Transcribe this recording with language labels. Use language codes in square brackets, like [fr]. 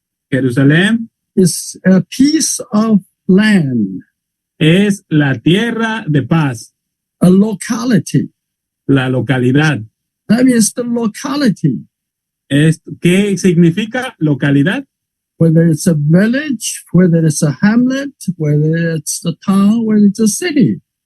[en] Jerusalem is a piece of land. [es] Es la tierra de paz. [en] A locality. [es] La localidad. [en] That means the locality. [es] ¿Qué significa localidad? [en] Whether it's a village, whether it's a hamlet, whether it's the town, whether it's a city.